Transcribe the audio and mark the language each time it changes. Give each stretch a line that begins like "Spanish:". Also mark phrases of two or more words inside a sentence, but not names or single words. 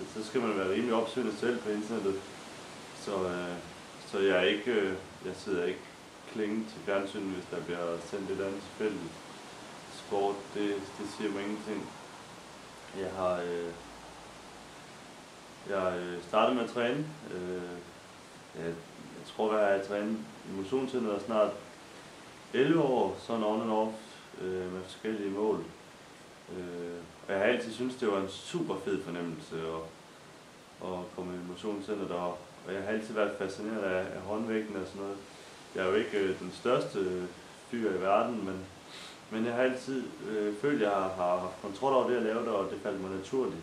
Danish: Så skal man være rimelig opsøgende selv på internettet. Så jeg sidder ikke klinget til fjernsynet, hvis der bliver sendt et eller andet tilfældigt. Sport, det siger mig ingenting. Jeg startede med at træne. Jeg tror, at jeg har trænet i motionscenteret snart 11 år, sådan
English: on and off,
Danish: med forskellige mål. Og jeg har altid syntes, det var en super fed fornemmelse at komme i motionscenteret, og jeg har altid været fascineret af håndvægten og sådan noget. Jeg er jo ikke den største fyr i verden, men jeg har altid følt, at jeg har haft kontrol over det, jeg lavede, og det faldt mig naturligt.